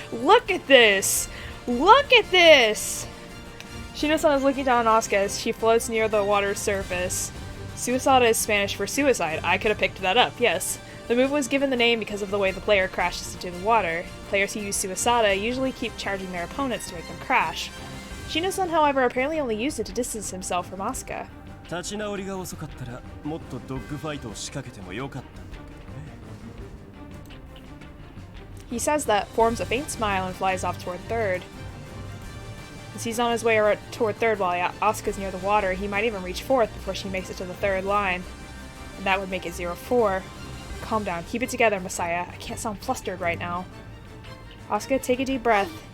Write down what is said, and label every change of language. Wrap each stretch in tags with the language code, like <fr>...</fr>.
<en>Look at this! Look at this! Shino-san is looking down on Asuka as she floats near the water's surface. Suicide is Spanish for suicide. I could have picked that up, yes. The move was given the name because of the way the player crashes into the water. Players who use Suicide usually keep charging their opponents to make them crash. Shino-san, however, apparently only used it to distance himself from Asuka.</en> <ja>立ち直りが遅かったらもっとドッグファイトを仕掛けてもよかったんだけどね。</ja> <en>He says that, forms a faint smile, and flies off toward third. As he's on his way toward third while Asuka's near the water, he might even reach fourth before she makes it to the third line. And that would make it 0-4. Calm down. Keep it together, Messiah. I can't sound flustered right now. Asuka, take a deep breath.</en>